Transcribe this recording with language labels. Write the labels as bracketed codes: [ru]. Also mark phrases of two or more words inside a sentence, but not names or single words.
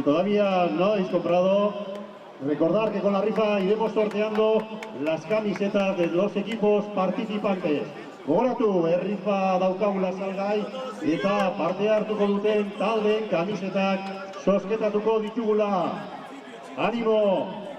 [es] todavía no habéis comprado, recordar que con la rifa iremos sorteando las camisetas de los equipos participantes. [eu] Gogoratu, rifa daukagula salgai eta parte hartuko duten taldeen kamisetak zozketatuko ditugula. [es] ¡Ánimo!